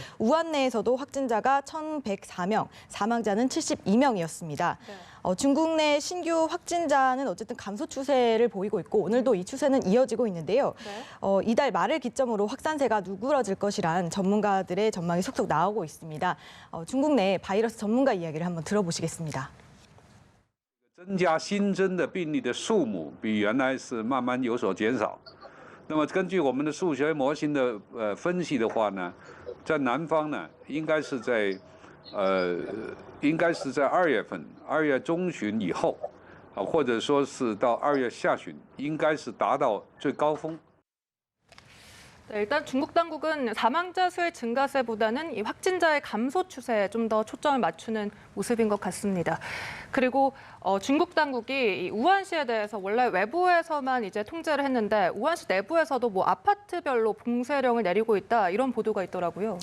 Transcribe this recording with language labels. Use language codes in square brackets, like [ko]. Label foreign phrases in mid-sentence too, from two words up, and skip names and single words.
[ko] 우한 내에서도 확진자가 1,104명, 사망자는 72명이었습니다. 네. 중국 내 신규 확진자는 어쨌든 감소 추세를 보이고 있고 오늘도 이 추세는 이어지고 있는데요. 네. 이달 말을 기점으로 확산세가 누그러질 것이란 전문가들의 전망이 속속 나오고 있습니다. 중국 내 바이러스 전문가 이야기를 한번 들어보시겠습니다. [zh] 增加新增的病例的数目比原来是慢慢有所减少。那么根据我们的数学模型的分析的话呢，在南方呢应该是在2月份，2月中旬以后，或者说是到2月下旬，应该是达到最高峰。 [ko] 네, 일단 중국 당국은 사망자 수의 증가세보다는 이 확진자의 감소 추세에 좀 더 초점을 맞추는 모습인 것 같습니다. 그리고 중국 당국이 이 우한시에 대해서 원래 외부에서만 이제 통제를 했는데 우한시 내부에서도 뭐 아파트별로 봉쇄령을 내리고 있다 이런 보도가 있더라고요.